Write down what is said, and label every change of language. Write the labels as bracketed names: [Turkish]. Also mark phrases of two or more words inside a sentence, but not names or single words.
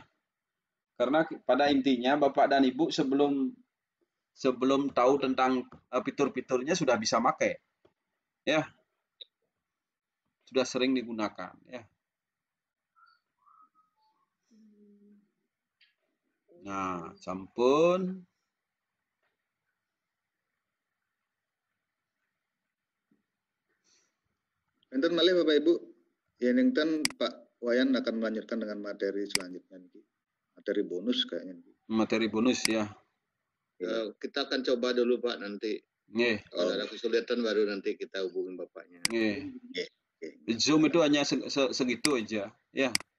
[Indonesian] Karena pada intinya Bapak dan Ibu sebelum tahu tentang fitur-fiturnya sudah bisa pakai. Ya. Sudah sering digunakan ya. Nah, sampun. [Balinese] Enten malih Bapak Ibu. [Indonesian] Ya nenten Pak Wayan akan melanjutkan dengan materi selanjutnya niki. Materi bonus kayaknya. Materi bonus ya. Kita akan coba dulu Pak nanti. Nggih. Kalau ada kesulitan baru nanti kita hubungin Bapaknya. Nggih. Zoom itu hanya segitu aja ya.